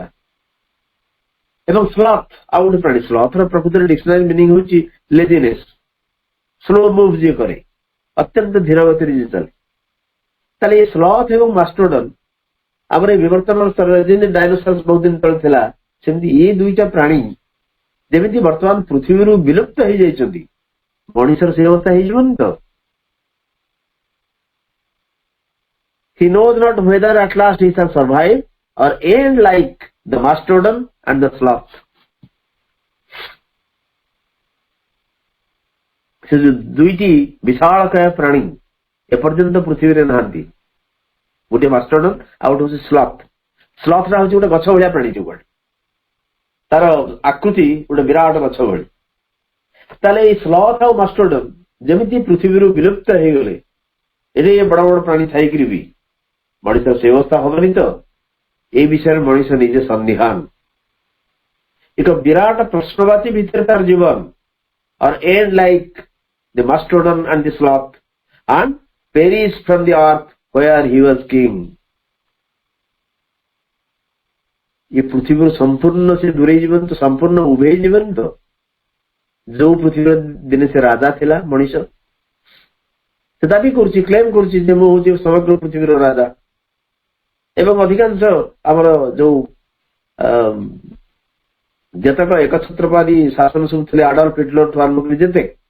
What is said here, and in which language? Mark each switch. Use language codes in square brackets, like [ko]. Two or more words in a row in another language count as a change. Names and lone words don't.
[or] ଏବଂ ସ୍ଲଥ୍ ଆଉ ଗୋଟେ ପ୍ରାଣୀ, ସ୍ଲଥ୍ ର ପ୍ରକୃତରେ [en] dictionary meaning [or] ହଉଛି [en] laziness, slow move [or] ଯିଏ କରେ, ଅତ୍ୟନ୍ତ ଧୀର ଗତିରେ ଯିଏ ଚାଲେ। ତାହେଲେ ଏ ସ୍ଲଥ୍ ଏବଂ ମାଷ୍ଟୋଡନ୍ ଆମର এই ବିବର୍ତ୍ତନ ସ୍ତରରେ ଯେମିତି ଡାଇନୋସର୍ସ ବହୁତ ଦିନ ତଳେ ଥିଲା, ସେମିତି ଏ ଦୁଇଟା ପ୍ରାଣୀ ଯେମିତି ବର୍ତ୍ତମାନ ପୃଥିବୀରୁ ବିଲୁପ୍ତ ହେଇଯାଇଛନ୍ତି, ମଣିଷର ସେଇ ଅବସ୍ଥା ହେଇଯିବନି ତ? [en] He knows not whether at last he shall survive or end like the mastodon and the sloth. [or] ସେ ଯୋଉ ଦୁଇଟି ବିଶାଳକାୟ ପ୍ରାଣୀ ଏପର୍ଯ୍ୟନ୍ତ ପୃଥିବୀରେ ନାହାନ୍ତି, ଗୋଟିଏ ମାଷ୍ଟୋଡନ୍ ଆଉ ଗୋଟେ ହଉଛି ସ୍ଲଥ୍। ସ୍ଲଥ୍ ଟା ହଉଛି ଗୋଟେ ଗଛ ଭଳିଆ ପ୍ରାଣୀ, ଯୋଉ ତାର ଆକୃତି ଗୋଟେ ବିରାଟ ଗଛ ଭଳି। ତାହେଲେ ଏଇ ସ୍ଲଥ୍ ଆଉ ମାଷ୍ଟୋଡନ୍ ଯେମିତି ପୃଥିବୀରୁ ବିଲୁପ୍ତ ହେଇଗଲେ, ଏଠି ବଡ ବଡ ପ୍ରାଣୀ ଥାଇକିରି ବି ମଣିଷର ସେ ଅବସ୍ଥା ହବନି ତ? এই ବିଷୟରେ ମଣିଷ ନିଜେ ସନ୍ଦିହାନ। ଏକ ବିରାଟ ପ୍ରଶ୍ନବାଚୀ ଭିତରେ ତାର ଜୀବନ, [en] or end like the mastodon and the sloth, and perish from the earth where he was king. [or] ये ପୃଥିବୀରୁ ସମ୍ପୂର୍ଣ୍ଣ ସେ ଦୂରେଇ ଯିବନି ତ, ସମ୍ପୂର୍ଣ୍ଣ ଉଭେଇ ଯିବନି ତ? ଯୋଉ ପୃଥିବୀର ଦିନେ ସେ ରାଜା ଥିଲା ମଣିଷ, ସେ ଦାବି କରୁଛି, କ୍ଲେମ କରୁଛି ଯେ ମୁଁ ହଉଛି ସମଗ୍ର ପୃଥିବୀର ରାଜା। ଏବଂ ଅଧିକାଂଶ ଆମର ଯୋଉ ଯେତେକ ଏକଛତ୍ରବାଦୀ ଶାସନ ସବୁ ଥିଲେ, ଆଡଲ୍ଫ ହିଟଲର ଠୁ ଆରମ୍ଭ କରି ଯେତେ